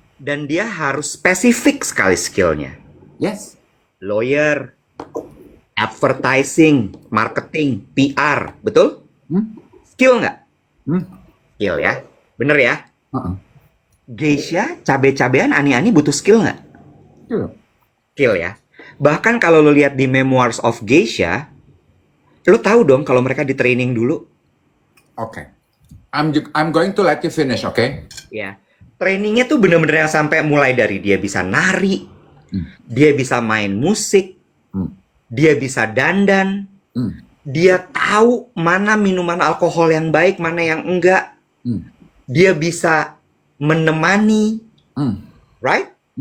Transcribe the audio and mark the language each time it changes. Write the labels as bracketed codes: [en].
[id] Dan dia harus spesifik sekali skillnya. [en] Yes. Lawyer, advertising, marketing, PR, betul? [id] Skill nggak? Skill ya, bener ya? Geisha, cabe-cabean, ani-ani butuh skill nggak? Skill. Skill ya. Bahkan kalau lo lihat di Memoirs of Geisha, lo tahu dong kalau mereka di training dulu. Oke. [en] I'm going to let you finish, oke? [id] Ya, trainingnya tuh bener-bener yang sampai mulai dari dia bisa nari, dia bisa main musik, dia bisa dandan, dia tahu mana minuman alkohol yang baik, mana yang enggak, dia bisa menemani, right?